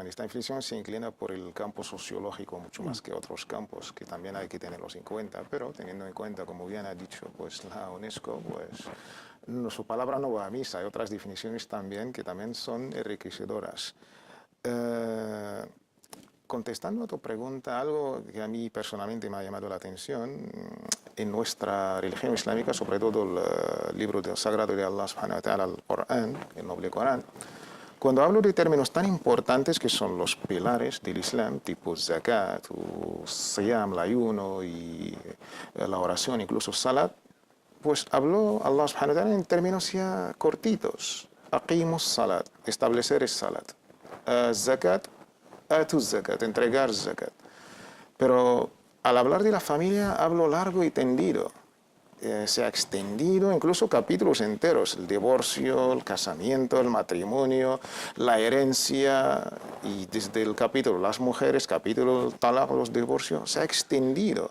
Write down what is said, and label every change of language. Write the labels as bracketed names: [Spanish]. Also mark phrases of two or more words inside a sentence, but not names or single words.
[Spanish] Esta definición se inclina por el campo sociológico mucho más que otros campos, que también hay que tenerlos en cuenta, pero teniendo en cuenta, como bien ha dicho pues, la UNESCO, pues su palabra no va a misa. Hay otras definiciones también que también son enriquecedoras. Contestando a tu pregunta, algo que a mí personalmente me ha llamado la atención, en nuestra religión islámica, sobre todo el libro sagrado de Allah [Arabic] سبحانه وتعالى, [Spanish] el Corán, el noble Corán, cuando hablo de términos tan importantes que son los pilares del Islam, tipo zakat, siyam, el ayuno y la oración, incluso salat, pues habló Allah [Arabic] سبحانه وتعالى [Spanish] en términos ya cortitos. [Arabic] أقيموا الصلاة, [Spanish] establecer es salat. [Arabic] زكاة، آتوا الزكاة, [Spanish] entregar zakat. Pero al hablar de la familia hablo largo y tendido. Se ha extendido incluso capítulos enteros, el divorcio, el casamiento, el matrimonio, la herencia, y desde el capítulo las mujeres, capítulo talaq, los divorcios, se ha extendido.